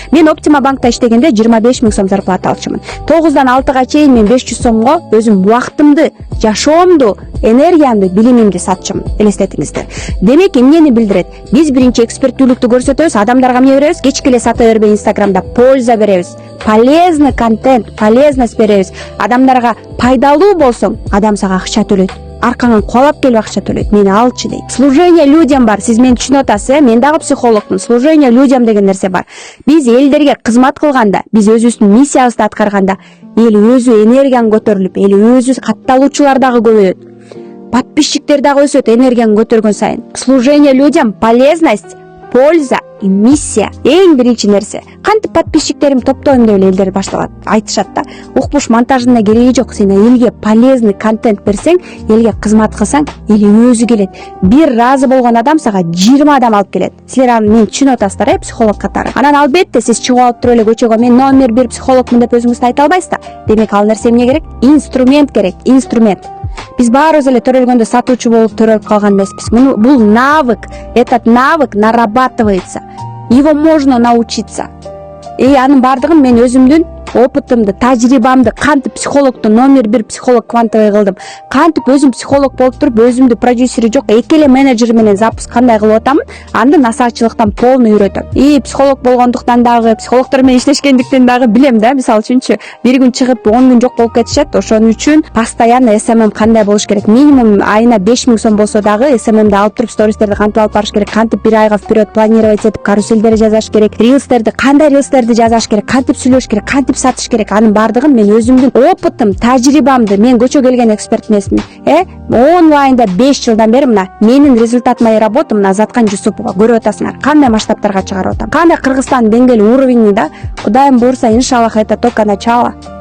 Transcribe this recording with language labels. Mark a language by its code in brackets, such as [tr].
[ky] Мен Optima банкта иштегенде 25 000 сом зарплата алчумун. 9-дан 6-га чейин мен 500 сомго өзүм убактымды, жашоомду, энергиямды, билимимди сатчумун. Элестетиңиздер. Демек эмнени билдирет? Биз биринчи эксперттүүлүктү көрсөтөбүз, адамдарга эмне беребиз? Кечке эле сата бербей Инстаграмда польза беребиз. Полезный контент, полезность беребиз. Адамдарга пайдалуу болсоң, адам сага акча төлөйт. Аркаңан куалап келип акча төлөйт. Мени алчы дейт. [ru] Служение людям [ky] бар. Сиз мени түшүнүп атасыз, Мен дагы психологмун. [ru] Служение людям [ky] деген нерсе бар. Биз элдерге кызмат кылганда, биз өзүбүздүн миссиябызды аткарганда, эл өзү энергияң көтөрүлүп, эл өзү катталуучулар дагы көбөйөт. Подписчиктер дагы өсөт энергияң көтөргөн сайын. [ru] Служение людям, полезность, польза и миссия [ky] эң биринчи нерсе. Кантип подписчиктерим топтойм деп элдер башталат, айтышат да. Укпуш монтажына кереги жок. Сен элге полезный контент берсең, элге кызмат кылсаң, эл өзү келет. Бир разы болгон адам сага 20 адам алып келет. Силер аны мен түшүнүп атасыздар, психолог катары. Анан албетте сиз чыгып алып туруп эле көчөгө мен номер 1 психологмун деп өзүңүз айта албайсыз да. Демек ал нерсе эмне керек? Инструмент керек, инструмент. Биз баарыбыз эле төрөлгөндө сатуучу болуп төрөлүп калган эмеспиз. Бул навык. [ru] Этот навык нарабатывается. Его можно научиться. [ky] Анын бардыгын мен өзүмдүн опытымды, тажрыйбамды, кантип психологду номер 1 психолог квантовый кылдым. Кантип өзүм психолог болуп туруп, өзүмдү продюсери жок, эки эле менеджер менен запуск кандай кылып атамын, анда насаатчылыктан полный үйрөтөм. Психолог болгондуктан дагы, психологдор менен иштешкендиктен дагы билем да, мисалы үчүнчү, бир күн чыгып 10 күн жок болуп кетишет. Ошон үчүн постоянно SMM кандай болуш керек? Минимум айына 5 000 сом болсо дагы SMM'ди алып туруп, стористерди кантип алып барыш керек? Кантип бир айга вперед планировать этип, каруселдерди жазаш керек? Рилстерди кандай рилстерди жазаш керек? Кантип сүйлөш керек? Кантип сатыш керек? Анын бардыгын мен өзүмдүн опытым, тажрыйбамды, мен көчө келген эксперт эмесмин. Онлайнда 5 жылдан бери мына менин [ru] результат моей работы [ky] мына Заткан Жусупова көрүп атасыңар. Кандай масштабтарга чыгарып атам. Кандай Кыргызстан деңгээли уровени да. Кудайым буйрса, иншаллах, [ru] это только начало.